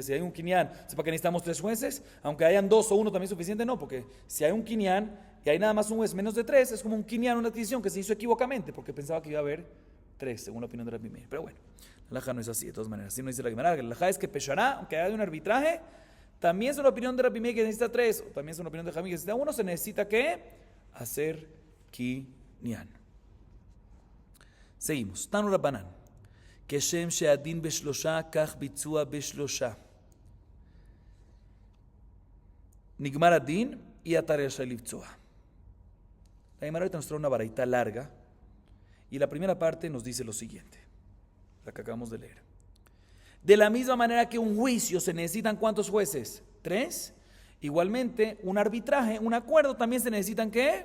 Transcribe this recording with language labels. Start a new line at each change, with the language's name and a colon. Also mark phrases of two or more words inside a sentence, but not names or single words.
Spanish: Si hay un kinyan, ¿para qué necesitamos 3 jueces? Aunque hayan 2 o 1 también es suficiente, no, porque si hay un kinyan y hay nada más un juez menos de 3, es como un kinyan, una adquisición que se hizo equivocamente, porque pensaba que iba a haber 3, según la opinión de Rabbi Meir. Pero bueno, la halajá no es así, de todas maneras. Así no dice la Gemara. La halajá es que peshará, aunque haya un arbitraje, también es una opinión de Rabbi Meir que necesita 3, o también es una opinión de Jamí que necesita 1, se necesita ¿qué? Hacer kinyan. Seguimos.
Hebrew: תנו רבנן. כשם שהדין בשלושה, כך ביצוע בשלושה. נגמר הדין,
Spanish: y atar el shalivtzoa. La Gemara ahorita nos trae una baraita larga, y la primera parte nos dice lo siguiente, la que acabamos de leer. De la misma manera que un juicio se necesitan ¿cuántos jueces? 3. Igualmente, un arbitraje, un acuerdo, también se necesitan ¿qué?